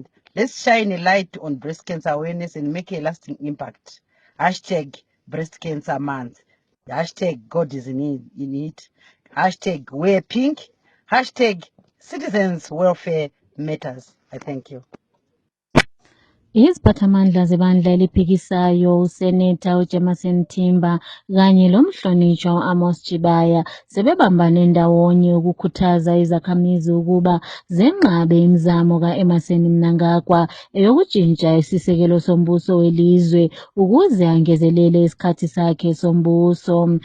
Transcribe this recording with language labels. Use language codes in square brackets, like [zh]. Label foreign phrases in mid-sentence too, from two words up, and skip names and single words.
[en] Let's shine a light on breast cancer awareness and make a lasting impact. Hashtag Breast Cancer Month. Hashtag God is in it. Hashtag Wear Pink. Hashtag Citizens Welfare Matters. I thank you. [nd] Iziphathamandla zebandla eliphikisayo uSenator uJemerson Timba kanye lomhlonishwa u-Amos Chibaya sebebambane ndawonye ukukhuthaza izakhamizi ukuba zenqabe imizamo ka-Emmerson Mnangagwa eyokutshintsha isisekelo sombuso welizwe ukuze angezelele isikhathi sakhe sombuso.